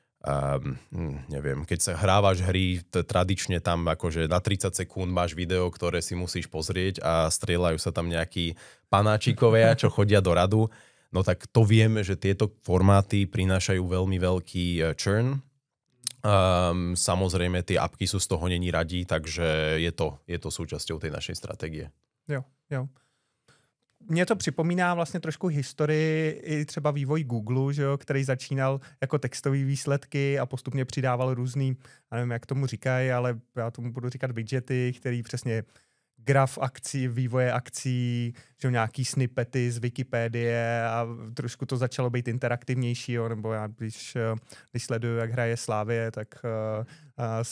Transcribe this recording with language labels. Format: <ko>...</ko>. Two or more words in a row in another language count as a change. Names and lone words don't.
<sk>neviem, keď sa hrávaš hry, tradične tam akože na 30 sekúnd máš video, ktoré si musíš pozrieť a strieľajú sa tam nejakí panáčikovia, čo chodia do radu. No tak to vieme, že tieto formáty prinášajú veľmi veľký churn. Samozrejme, tie apky sú z toho není radí, takže je to súčasťou tej našej stratégie. Jo.</sk> <cs>Mně to připomíná vlastně trošku historii i třeba vývoj Google, že jo, který začínal jako textové výsledky a postupně přidával různý, já nevím, jak tomu říkají, ale já tomu budu říkat widgety, který přesně graf akcí, vývoje akcí, že nějaký snippety z Wikipedie a trošku to začalo být interaktivnější, jo, nebo já když sleduju, jak hraje Slavie, tak jsou</cs>